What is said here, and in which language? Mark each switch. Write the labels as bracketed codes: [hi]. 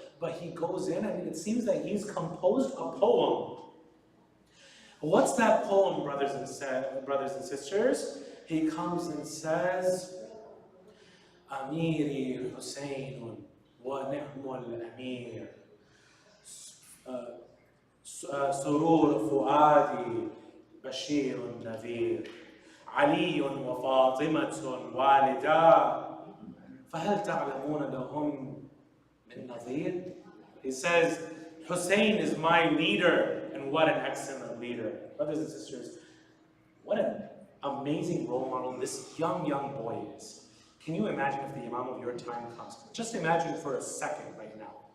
[en] But he goes in and it seems that he's composed a poem. What's that poem, brothers and sisters? He comes and says, [ar] Amiri Hussein wa ni'mul amir. سرور فؤادي بشير نذير علي وفاطمة والدا فهل تعلمون لهم من نظير? [en] He says, Hussein is my leader, and what an excellent leader. Brothers and sisters, what an amazing role model this young boy is. Can you imagine if the Imam of your time comes? Just imagine for a second right now.